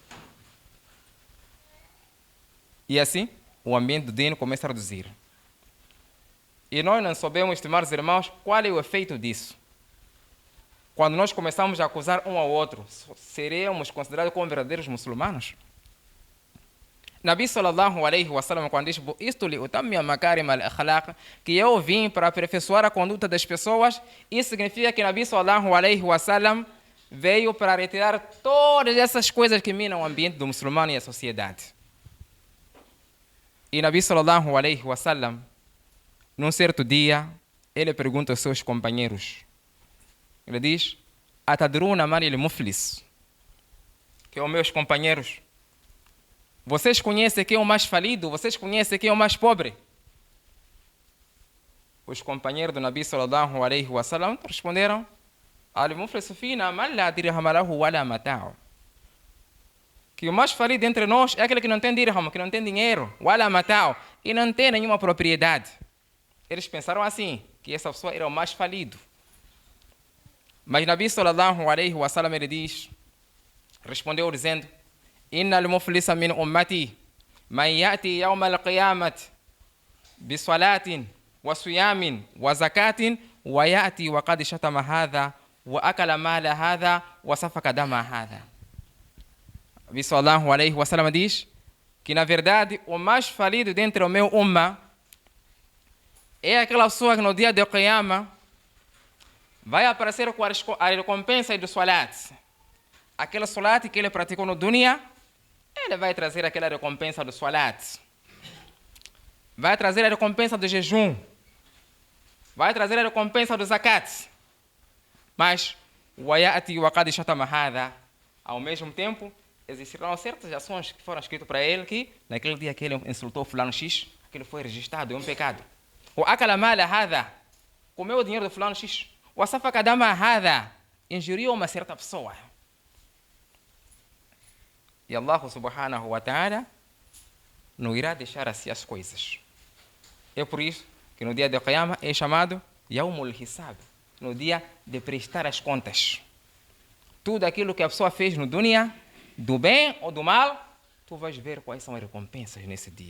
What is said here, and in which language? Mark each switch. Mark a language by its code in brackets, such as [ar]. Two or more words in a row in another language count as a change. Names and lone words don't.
[pt] E assim, o ambiente do dino começa a reduzir. E nós não sabemos, estimados irmãos, qual é o efeito disso. Quando nós começamos a acusar um ao outro, seremos considerados como verdadeiros muçulmanos? [ar] نبي صلى الله عليه وسلم, [pt] quando diz isto [ar] لأتمم مكارم الأخلاق, [pt] que eu vim para aperfeiçoar a conduta das pessoas, isso significa que [ar] نبي صلى الله عليه وسلم [pt] veio para retirar todas essas coisas que minam o ambiente do muçulmano e a sociedade. [ar] E نبي صلى الله عليه وسلم, [pt] num certo dia, ele pergunta aos seus companheiros, ele diz: [ar] أتدرون من المفلس, [pt] que é os meus companheiros, vocês conhecem quem é o mais falido? Vocês conhecem quem é o mais pobre? Os companheiros do [ar] نبي صلى الله عليه وسلم responderam: المفلس فينا من لا درهم له ولا متاع, [pt] que o mais falido entre nós é aquele que não tem dirham, que não tem dinheiro, [ar] ولا متاع, [pt] e não tem nenhuma propriedade. Eles pensaram assim, que essa pessoa era o mais falido. [ar] Mas نبي صلى الله عليه وسلم, [pt] ele diz, respondeu dizendo: [ar] إن المفلس من أمتي من يأتي يوم القيامة بصلاة وصيام وزكاة ويأتي وقد شتم هذا وأكل مال هذا وسفك دم هذا. نبي صلى الله عليه وسلم [pt] diz que na verdade o mais falido dentro do meu umma é aquela pessoa que no dia do Qiyama vai aparecer com a recompensa do salat. Aquela salat que ele praticou no dunya, ele vai trazer aquela recompensa do salat. Vai trazer a recompensa do jejum. Vai trazer a recompensa do zakat. Mas, [ar] ويأتي وقد شتم هذا, [pt] ao mesmo tempo, existirão certas ações que foram escritas para ele que, naquele dia que ele insultou fulano X, aquilo foi registrado, é um pecado. [ar] O أكل مال هذا, [pt] comeu o dinheiro do fulano X. O [ar] سفك دم هذا, [pt] injuriu uma certa pessoa. E Allah [ar] سبحانه وتعالى [pt] não irá deixar assim as coisas. É por isso que no dia do Qiyamah é chamado [ar] يوم الحساب, [pt] no dia de prestar as contas. Tudo aquilo que a pessoa fez no dunya, do bem ou do mal, tu vais ver quais são as recompensas nesse dia.